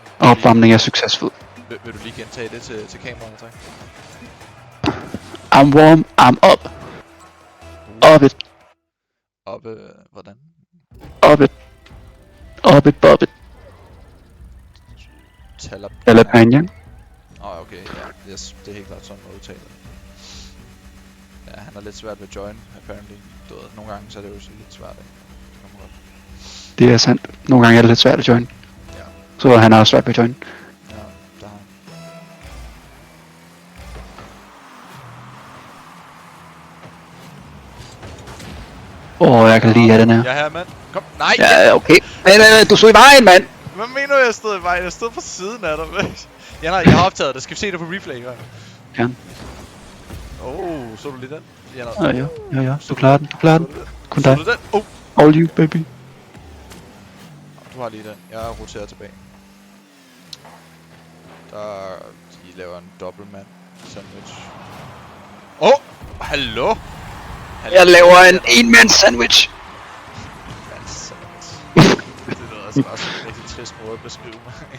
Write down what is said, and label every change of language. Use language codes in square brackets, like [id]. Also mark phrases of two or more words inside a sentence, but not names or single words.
[da] Opvarmning er succesfuld. Vil du lige gentage det til kameraet, tak? [en] I'm warm, I'm up. Up it, [da] Hvordan? [en] up it. Up it, bop it. Talapanyan. [da] Okay, ja. Yes, det er helt klart sådan, man udtaler det. Ja, han er lidt svært ved join, apparently. Du ved, nogle gange så er det jo så lidt svært, ikke? Det kommer godt. Det er sandt. Nogle gange er det lidt svært at join. Ja. Så han har også svært ved at join. Ja, der har han. Jeg kan lide den her. Jeg er her, mand. Kom. Nej! Ja, okay. Men du stod i vejen, mand! Hvad mener du, jeg stod i vejen? Jeg stod på siden af dig, jeg har optaget det. Skal vi se det på replay, hva'? Ja. Så du lige den? Ja. Du klarer den. Kun dig. Så du den? [en] All you, baby. [da] Du har lige den. Jeg roterer tilbage. De laver en dobbeltmand sandwich. Hallo? Jeg laver en enmands sandwich. Det lyder altså bare sådan en rigtig trist måde at beskrive mig.